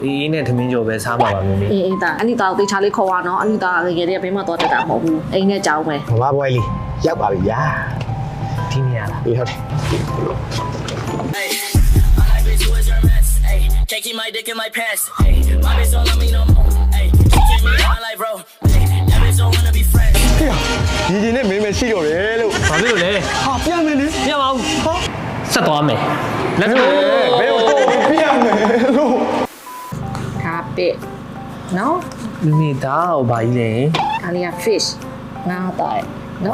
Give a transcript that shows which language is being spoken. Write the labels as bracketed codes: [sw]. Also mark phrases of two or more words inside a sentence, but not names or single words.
[my] အေးနဲ့သမင်းကြော်ပဲစားမှာပါမမေ အေးဒါအနိတာကိုတေချာလေးခေါ်ရနော်အနိတာငယ်ငယ်လေးကဘေးမှာတော့တက်တာမဟုတ်ဘူးအိမ်နဲ့ကြောင်းပဲ မမပွဲလေးရောက်ပါပြီဗျာ ဒီနေရာလား အေးဟုတ်တယ် [en] Can't keep my dick in my pants. Hey, my bitch don't love me no more. Hey, she keep me on like bro. Hey, that bitch don't wanna be friends. [my] ဒီဒီနဲ့မင်းမရှိတော့တယ်လို့ ဘာဖြစ်လို့လဲ ဟာပြန်မယ်လေ ပြပါဦးဆက်သွားမယ် [en] Let's go [my] ဘယ်တော့ပြန်မယ်လို့ ဒါပစ်နော် မမေဒါဟိုဘာကြီးလဲ ဒါလေးက fish ငါးတားနော်